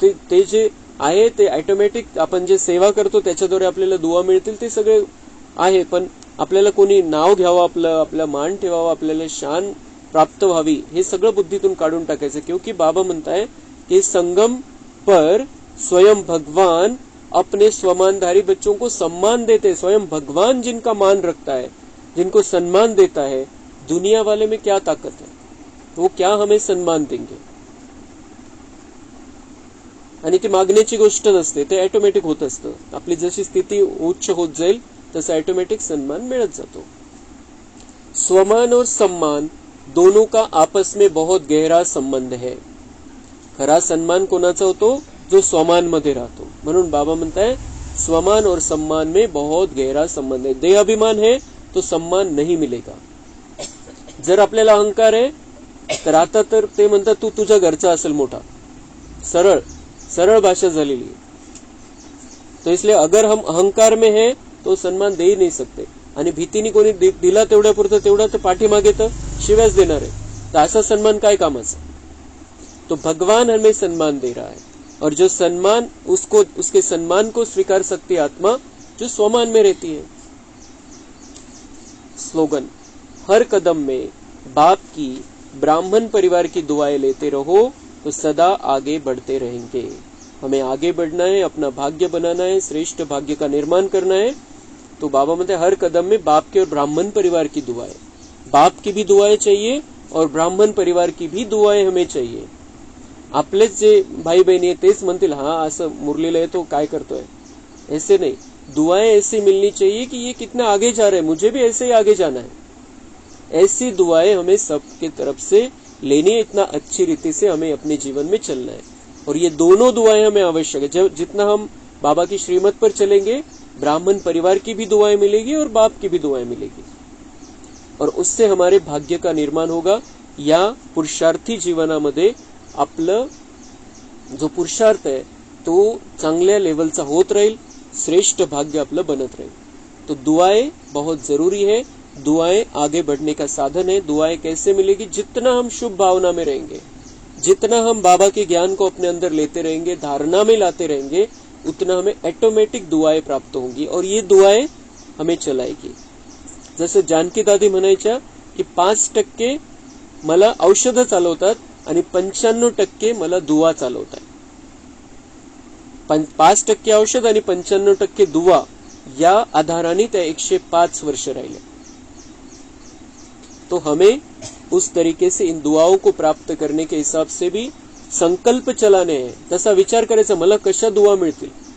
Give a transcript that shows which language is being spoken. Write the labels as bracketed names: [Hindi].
[Marathi] ते जे आहे ते ऑटोमॅटिक आपण जे सेवा करतो त्याच्याद्वारे आपल्याला दुआ मिळतील ते सगळे आहे. पण आपल्याला कोणी नाव घ्यावं, आपला मान ठेवावा, आपल्याला शान प्राप्त व्हावी, हे सगळं बुद्धीतून काढून टाकायचं. [Hindi] क्योंकि बाबा म्हणताय कि संगम पर स्वयं भगवान अपने स्वमानधारी बच्चों को सम्मान देते. स्वयं भगवान जिनका मान रखता है, जिनको सम्मान देता है, दुनिया वाले में क्या ताकत है, वो क्या हमें सम्मान देंगे. [Marathi] आणि ती मागण्याची गोष्ट नसते, ते ऑटोमॅटिक होत असतं. आपली जशी स्थिती उच्च होत जाईल तसं ऑटोमॅटिक सन्मान मिळत जातो. [Hindi] स्वमान और सम्मान दोनों का आपस में बहुत गहरा संबंध है. [Marathi] खरा सन्मान कोणाचा होतो? जो स्वमान मध्ये राहतो. म्हणून बाबा म्हणताय [Hindi] स्वमान और सम्मान में बहुत गहरा संबंध है. देहाभिमान है तो सम्मान नहीं मिलेगा. [Marathi] जर आपल्याला अहंकार आहे तर आता तर ते म्हणतात तू तुझ्या घरचा असेल मोठा. सरळ सरळ भाषा झालेली. [Hindi] तो इसलिए अगर हम अहंकार में है तो सम्मान दे ही नहीं सकते. [Marathi] आणि भीतीने कोणी दिला तेवढ्या पुरतं तेवढा तर पाठीमागे तर शिव्याच देणार आहे. तर असा सन्मान काय कामाचा? [Hindi] तो भगवान हमें सम्मान दे रहा है और जो सम्मान उसको उसके सम्मान को स्वीकार सकती आत्मा जो स्वमान में रहती है. स्लोगन, हर कदम में बाप की ब्राह्मण परिवार की दुआएं लेते रहो तो सदा आगे बढ़ते रहेंगे. हमें आगे बढ़ना है, अपना भाग्य बनाना है, श्रेष्ठ भाग्य का निर्माण करना है. तो बाबा म्हणते हर कदम में बाप के और ब्राह्मण परिवार की दुआएं. बाप की भी दुआएं चाहिए और ब्राह्मण परिवार की भी दुआएं हमें चाहिए. [Marathi] आपलेच जे भाई बहिणी आहेत तेच म्हणतील हा असं मुरलेलं आहे तो काय करतोय. [Hindi] ऐसे नहीं, दुआएं ऐसी मिलनी चाहिए कि ये कितना आगे जा रहा है, मुझे भी ऐसे ही आगे जाना है. ऐसी दुआएं हमें सबके तरफ से लेनी है. इतना अच्छी रीति से हमें अपने जीवन में चलना है. और ये दोनों दुआएं हमें आवश्यक है. जब जितना हम बाबा की श्रीमत पर चलेंगे ब्राह्मण परिवार की भी दुआएं मिलेगी और बाप की भी दुआएं मिलेगी. और उससे हमारे भाग्य का निर्माण होगा. [Marathi] या पुरुषार्थी जीवनामध्ये आपलं जो पुरुषार्थ आहे तो चांगल्या लेवलचा होत राहील. श्रेष्ठ भाग्य आपलं बनत राहील. [Hindi] तो दुआएं बहुत जरूरी है. दुआएं आगे बढ़ने का साधन है. दुआएं कैसे मिलेगी? जितना हम शुभ भावना में रहेंगे, जितना हम बाबा के ज्ञान को अपने अंदर लेते रहेंगे, धारणा में लाते रहेंगे, उतना हमें ऑटोमॅटिक दुआएं प्राप्त होंगी. और ये दुआएं हमें चलाएगी. [Marathi] जसं जानकी दादी म्हणायच्या की 5% मला औषधं चालवतात आणि 95% मला दुआ चालवतात. 5% औषध आणि 95% दुआ या आधाराने त्या 105 वर्ष राहिले. [Hindi] तो हमें उस तरीके से इन दुआओं को प्राप्त करने के हिसाब से भी संकल्प चलाने हैं. [Marathi] तसा विचार करायचा मला कशा दुआ मिळतील.